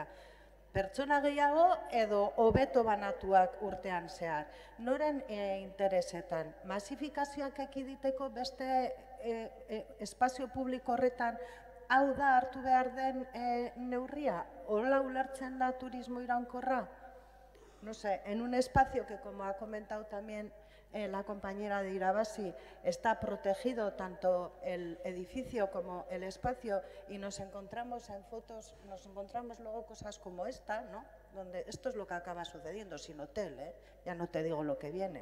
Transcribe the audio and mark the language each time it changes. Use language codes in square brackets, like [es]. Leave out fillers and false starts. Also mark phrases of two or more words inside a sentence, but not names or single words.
[eu] Pertsona gehiago edo hobeto banatuak urtean zehar. Noren interesetan, masifikazioak ekiditeko beste espazio publiko horretan hau da hartu behar den neurria? Hola ulertzen da turismo iraunkorra? [es] No sé, en un espacio que, como ha comentado también la compañera de Irabasi, está protegido tanto el edificio como el espacio, y nos encontramos en fotos, nos encontramos luego cosas como esta, ¿no? Donde esto es lo que acaba sucediendo, sin hotel, ya no te digo lo que viene.